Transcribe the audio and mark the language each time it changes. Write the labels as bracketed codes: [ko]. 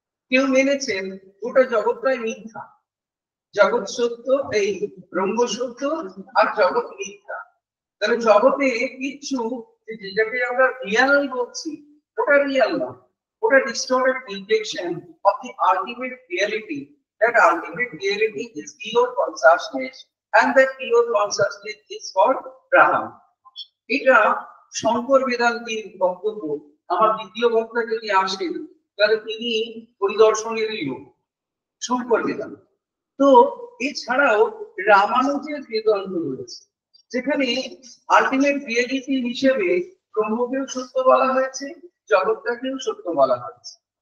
[bn] কেউ মেনেছেন গোটা জগৎটাই মিথ্যা, জগৎ সত্য, এই ব্রহ্ম সত্য আর জগৎ মিথ্যা। তাহলে জগতে কিছু যেটাকে আমরা রিয়াল বলছি, ওটা রিয়াল নয়, ওটা [en] Distorted reflection of the ultimate reality. That ultimate reality is pure consciousness, and that pure consciousness is called Brahman. [bn] এটা শঙ্কর বেদান্তের বক্তব্য। আমার দ্বিতীয় বক্তা যদি আসেন, তাহলে তিনি পরিদর্শনেরই লোক, শঙ্কর বেদান্ত। তো এছাড়াও রামানুজের বেদান্ত রয়েছে, যেখানে আলটিমেট রিয়েলিটি হিসেবে ব্রহ্মকেও সত্য বলা হয়েছে, জগৎটাকেও সত্য বলা হয়েছে।